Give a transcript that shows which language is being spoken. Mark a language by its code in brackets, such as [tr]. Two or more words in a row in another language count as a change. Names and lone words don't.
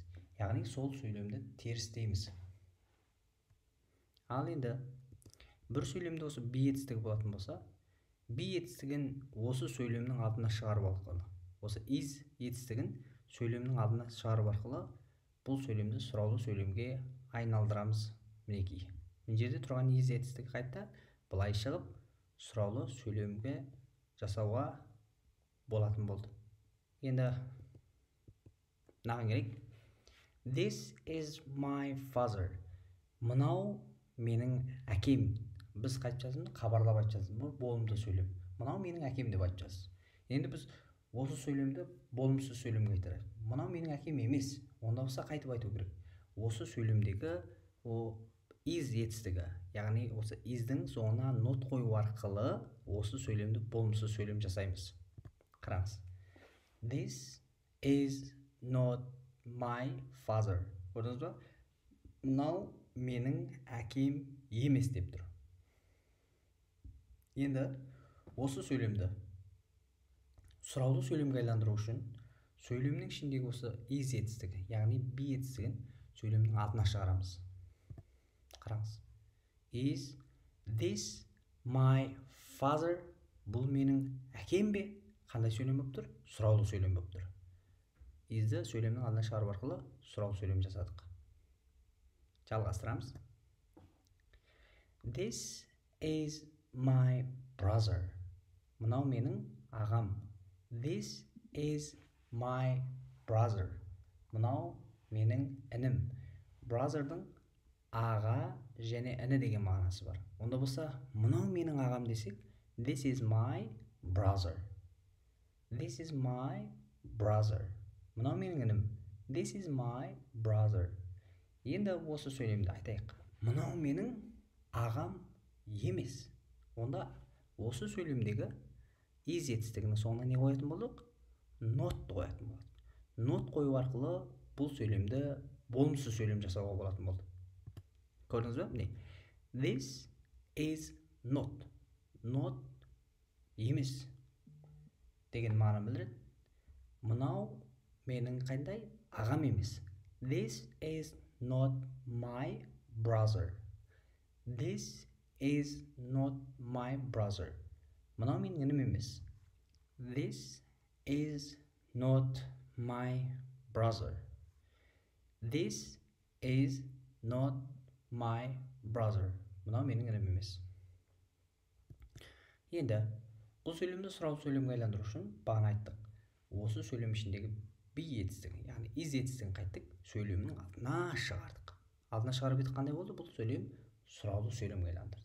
[kk] Яғни сол сөйлемді терістейміз. Ал енді бір сөйлемде осы be етістігі болатын болса, be етістігін осы сөйлемнің алдына шығарып арқылы, осы is етістігін сөйлемнің алдына шығарып арқылы бұл сөйлемді сұраулы сөйлемге айналдырамыз. Мінекей. Мына жерде тұрған is етістігі қайта былай шығып сұраулы сөйлемге жасауға болатын болды. Енді мынаған керек. [en] This is my father. [kk] Мынау менің әкем. Біз қайтып жазымыз? Хабарлап айтып жазымыз. Бұл болымды сөйлем. Мынау менің әкем деп айтып жазымыз. Енді біз осы сөйлемді болымсыз сөйлемге айтайық. Мынау менің әкем емес. Онда болса қайтып айту керек. Осы сөйлемдегі is етістігі, яғни осы isдің соңына not қою арқылы осы сөйлемді болымсыз сөйлем жасаймыз. Қараңыз. [en] This is not my father. [kk] Көрдіңіз ба? Мынау менің әкем емес деп тұр. Енді осы сөйлемді сұраулы сөйлемге айландыру үшін сөйлемнің ішіндегі осы is етістігі, яғни be етістігін сөйлемнің атына шығарамыз. Қараңыз. [en] Is this my father? [kk] Бұл менің әкем бе? Қандай сөйлем болып тұр? Сұраулы сөйлем болып тұр. Is'ді сөйлемнің алдына шығару арқылы сұраулы сөйлем жасадық. Жалғастырамыз. [en] This is my brother. [kk] Мынау менің ағам. [en] This is my brother. [kk] Мынау менің інім. Brother'дың аға және іні деген мағынасы бар. Онда болса, мынау менің ағам десек, [en] this is my brother. This is my brother. [kk] Мынау менің інім. [en] This is my brother. [kk] Енді осы сөйлемді айтайық. Мынау менің ағам емес. Онда осы сөйлемдегі is етістігінің соңына не қоятын болдық? Not қоятын болдық. Not қою арқылы бұл сөйлемді болымсыз сөйлем жасауға болатын болды. Көрдіңіз бе? Міне. [en] This is not. [kk] Not емес деген мағына білдіреді. Мынау менің қандай? Ағам емес. [en] This is not my brother. This is not my brother. [kk] Мынау менің інім емес. [en] This is not my brother. This is not my brother. [kk] Мынау менің інім емес. Енді бұл сөйлемді сұраулы сөйлемге айландыру үшін бағана айттық. Осы сөйлем ішіндегі be етістігін, яғни is етістігін қайттық, сөйлемнің алдына шығардық. Алдына шығарып едік, қандай болды? Бұл сөйлем сұраулы сөйлемге айландырды.